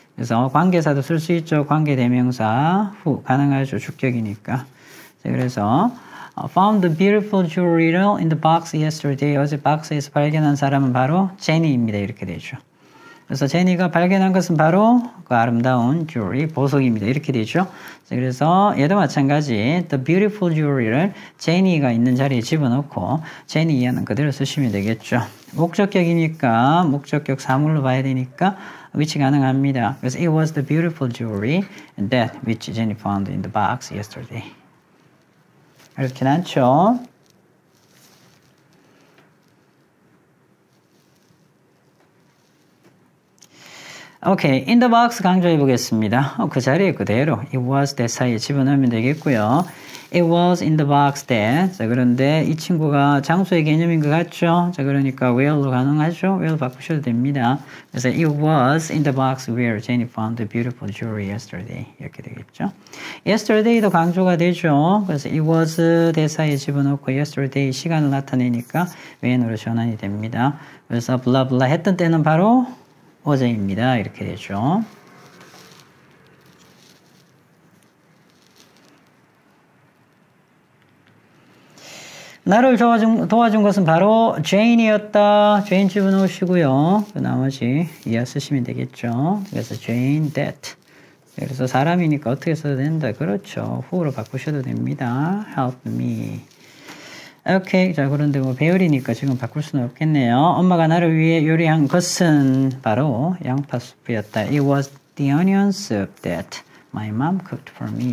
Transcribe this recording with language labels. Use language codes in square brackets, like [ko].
[ko] 그래서 관계사도 쓸 수 있죠. 관계대명사 후 가능하죠. 주격이니까. 그래서 [en] found the beautiful jewelry in the box yesterday. [ko] 어제 박스에서 발견한 사람은 바로 제니입니다. 이렇게 되죠. 그래서 제니가 발견한 것은 바로 그 아름다운 jewelry, 보석입니다. 이렇게 되죠. 그래서 얘도 마찬가지 [en] the beautiful jewelry [ko] 를 제니가 있는 자리에 집어넣고 제니 이하는 그대로 쓰시면 되겠죠. 목적격이니까 목적격 사물로 봐야 되니까 위치 가능합니다. 그래서 [en] it was the beautiful jewelry that which Jenny found in the box yesterday. [ko] 이렇게 많죠. 오케이, [en] in the box [ko] 강조해 보겠습니다. 그 자리에 그대로 [en] it was that [ko] 사이에 집어넣으면 되겠고요. [en] It was in the box that. [ko] 자, 그런데 이 친구가 장소의 개념인 것 같죠? 자, 그러니까 where로 가능하죠? where 바꾸셔도 됩니다. 그래서 [en] it was in the box where Jenny found the beautiful jewelry yesterday. [ko] 이렇게 되겠죠? yesterday도 강조가 되죠. 그래서 [en] it was that [ko] 사이에 집어넣고 yesterday 시간을 나타내니까 when으로 전환이 됩니다. 그래서 blah blah 했던 때는 바로 어제입니다. 이렇게 되죠. 나를 도와준 것은 바로 Jane이었다. Jane 집어넣으시고요. 그 나머지 이하 쓰시면 되겠죠. 그래서 Jane that. 그래서 사람이니까 어떻게 써도 된다. 그렇죠. who로 바꾸셔도 됩니다. [en] Help me. [ko] 오케이. 자, 그런데 뭐 배열이니까 지금 바꿀 수는 없겠네요. 엄마가 나를 위해 요리한 것은 바로 양파 수프였다. [en] It was the onion soup that my mom cooked for me.